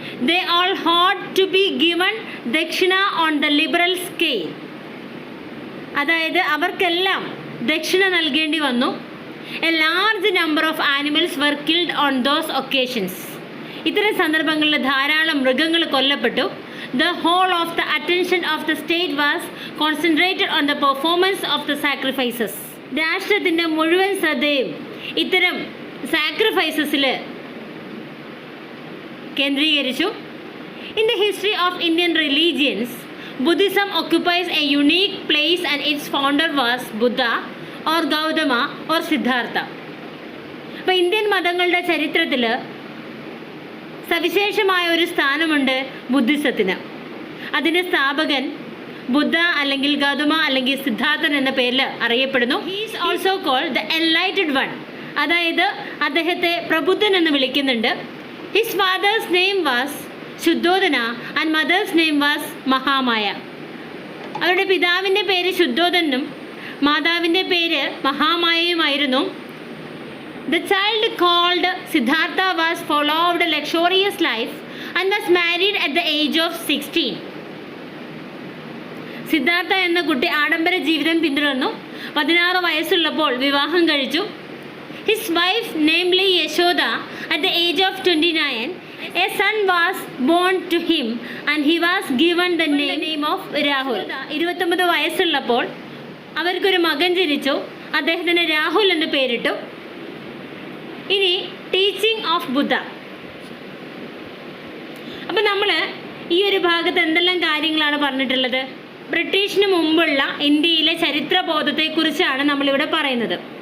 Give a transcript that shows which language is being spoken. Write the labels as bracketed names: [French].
[English] They all had to be given dakshina on the liberal scale. [Malayalam] അതായത് അവർക്കെല്ലാം ദക്ഷിണ നൽകേണ്ടി വന്നു. [English] A large number of animals were killed on those occasions. [Malayalam] ഇത്തരം സന്ദർഭങ്ങളിൽ ധാരാളം മൃഗങ്ങൾ കൊല്ലപ്പെട്ടു. [English] The whole of the attention of the state was concentrated on the performance of the sacrifices. [Malayalam] രാഷ്ട്രത്തിൻ്റെ മുഴുവൻ ശ്രദ്ധയും ഇത്തരം സാക്രിഫൈസസിൽ കേന്ദ്രീകരിച്ചു. [English] In the history of Indian religions, Buddhism occupies a unique place and its founder was Buddha or Gautama or Siddhartha. [Malayalam] അപ്പോൾ Indian മതങ്ങളുടെ ചരിത്രത്തിൽ സവിശേഷമായ ഒരു സ്ഥാനമുണ്ട് ബുദ്ധിസത്തിന്. അതിൻ്റെ സ്ഥാപകൻ ബുദ്ധ അല്ലെങ്കിൽ ഗൗതമ അല്ലെങ്കിൽ സിദ്ധാർത്ഥൻ എന്ന പേരിൽ അറിയപ്പെടുന്നു. [English] he is also called the enlightened one, [Malayalam] അതായത് അദ്ദേഹത്തെ പ്രബുദ്ധൻ എന്ന് വിളിക്കുന്നുണ്ട്. [English] His father's name was Shuddhodana and mother's name was Mahamaya. [Malayalam] അവരുടെ പിതാവിൻ്റെ പേര് ശുദ്ധോദനും മാതാവിൻ്റെ പേര് മഹാമായയുമായിരുന്നു. [English] The child called Siddhartha was followed a luxurious life and was married at the age of 16. [Malayalam] Siddhartha എന്ന കുട്ടി ആഡംബര ജീവിതം പിന്തുടർന്നു. 16 വയസ്സുള്ളപ്പോൾ വിവാഹം കഴിച്ചു. [English] His wife namely Yashoda at the age of 29, a son was born to him and he was given the name of Rahul. [Malayalam] 29 വയസ്സുള്ളപ്പോൾ അവർക്കൊരു മകൻ ജനിച്ചു. അദ്ദേഹത്തിന് രാഹുൽ എന്ന് പേരിട്ടു. ഇനി [English] Teaching of Buddha. [Malayalam] അപ്പം നമ്മൾ ഈ ഒരു ഭാഗത്ത് എന്തെല്ലാം കാര്യങ്ങളാണ് പറഞ്ഞിട്ടുള്ളത്? ബ്രിട്ടീഷിന് മുമ്പുള്ള ഇന്ത്യയിലെ ചരിത്രബോധത്തെക്കുറിച്ചാണ് നമ്മളിവിടെ പറയുന്നത്.